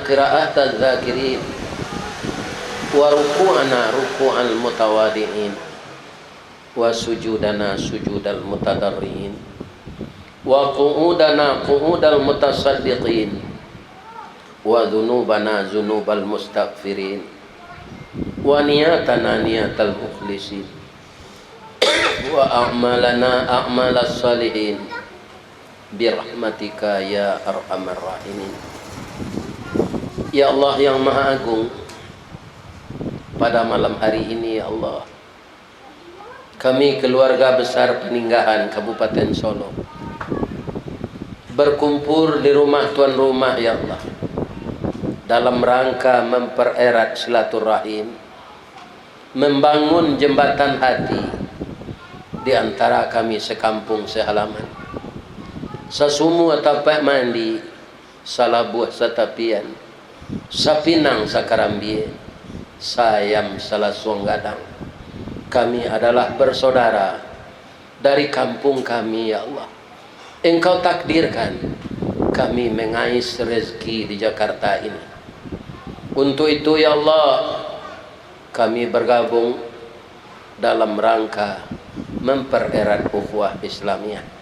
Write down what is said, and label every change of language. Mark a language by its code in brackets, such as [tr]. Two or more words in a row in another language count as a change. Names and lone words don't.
[ar] قراءة الذاكرين وركوعنا ركوع المتواضعين وسجودنا سجود المتضرعين وقعودنا قعود المتصدقين وذنوبنا ذنوب المستغفرين ونيتنا نية المخلصين وأعمالنا أعمال الصالحين برحمتك يا أرحم الراحمين. يا الله [id] yang Maha Agung, pada malam hari ini [ar] يا الله, [id] kami keluarga besar Peninggahan Kabupaten Solo berkumpul di rumah tuan rumah [ar] يا الله [id] dalam rangka mempererat silaturahim, membangun jembatan hati di antara kami sekampung sehalaman, [min] sesumua tapak mandi, salabuh satapian, sapinang sakarambie, sayam salasuang gadang. [id] Kami adalah bersaudara dari kampung kami [ar] يا الله. [id] Engkau takdirkan kami mengais rezeki di Jakarta ini. Untuk itu [ar] يا الله, [id] kami bergabung dalam rangka mempererat ukhuwah Islamiyah.